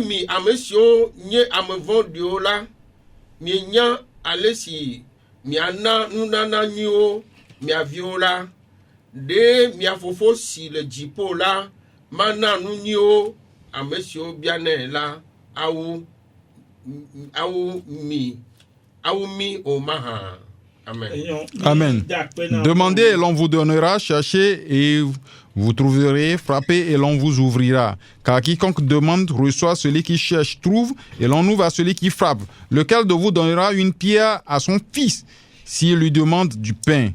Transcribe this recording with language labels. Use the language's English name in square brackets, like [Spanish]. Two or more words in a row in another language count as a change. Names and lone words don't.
[Ewe] mi amesio nye amevondio la mi nya alesi mi ana nunana nyo mia viwo la ɖe mia fofo si le dziƒo la mana nu nyuiwo ame siwo bianɛ la awu mi o maha. Amen. Amen. [French] Demandez et l'on vous donnera, cherchez et vous trouverez, frappez et l'on vous ouvrira. Car quiconque demande reçoit, celui qui cherche trouve, et l'on ouvre à celui qui frappe. Lequel de vous donnera une pierre à son fils s'il lui demande du pain?